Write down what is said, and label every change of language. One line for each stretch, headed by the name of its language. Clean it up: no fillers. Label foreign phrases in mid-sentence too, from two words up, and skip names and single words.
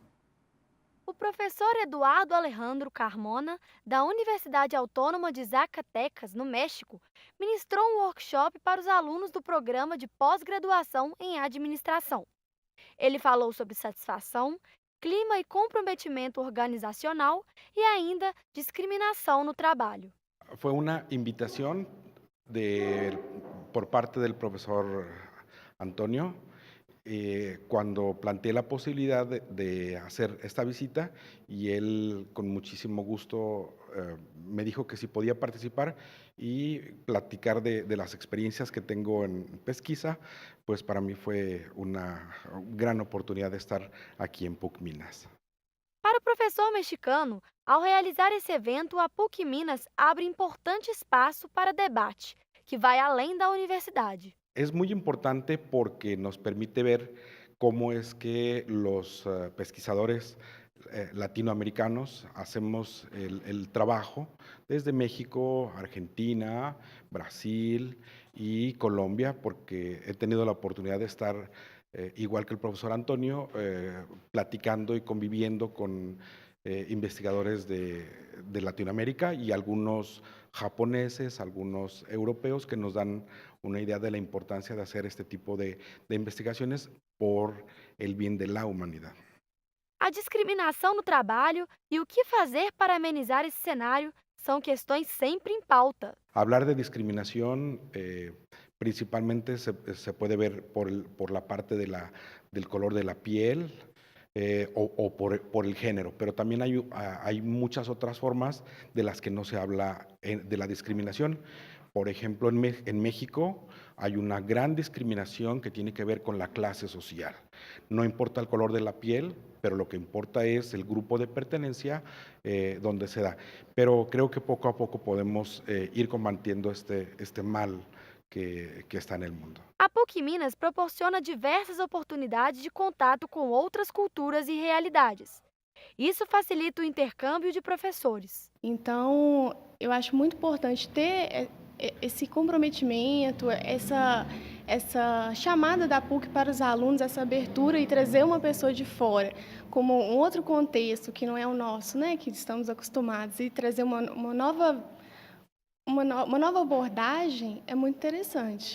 Portuguese: O professor Eduardo Alejandro Carmona, da Universidade Autônoma de Zacatecas, no México, ministrou um workshop para os alunos do programa de pós-graduação em administração. Ele falou sobre satisfação, clima e comprometimento organizacional e ainda discriminação no trabalho. Foi uma invitação por parte do professor Antonio,
Spanish: cuando planteé la posibilidad de hacer esta visita y él con muchísimo gusto me dijo que si podía participar y platicar de las experiencias que tengo en pesquisa, pues para mí fue una gran oportunidad de estar aquí en PUC Minas.
Portuguese: Para o professor mexicano, ao realizar esse evento, a PUC Minas abre importante espaço para debate, que vai além da universidade.
Spanish: Es muy importante porque nos permite ver cómo es que los pesquisadores latinoamericanos hacemos el trabajo desde México, Argentina, Brasil y Colombia, porque he tenido la oportunidad de estar, igual que el profesor Antonio, platicando y conviviendo con investigadores de Latinoamérica y algunos japoneses, algunos europeos que nos dan una idea de la importancia de hacer este tipo de investigaciones por el bien de la humanidad.
Portuguese: A discriminação no trabalho e o que fazer para amenizar esse cenário são questões sempre em pauta.
Spanish: Hablar de discriminación principalmente se puede ver por la parte del color de la piel, o por el género, pero también hay muchas otras formas de las que no se habla de la discriminación. Por ejemplo, en México hay una gran discriminación que tiene que ver con la clase social. No importa el color de la piel, pero lo que importa es el grupo de pertenencia donde se da. Pero creo que poco a poco podemos ir combatiendo este mal que está en el mundo.
Portuguese: A PUC Minas proporciona diversas oportunidades de contato com outras culturas e realidades. Isso facilita o intercâmbio de professores. Então, eu acho muito importante ter esse comprometimento, essa chamada da PUC para os alunos, essa abertura e trazer uma pessoa de fora, como um outro contexto que não é o nosso, né, que estamos acostumados, e trazer uma nova abordagem é muito interessante.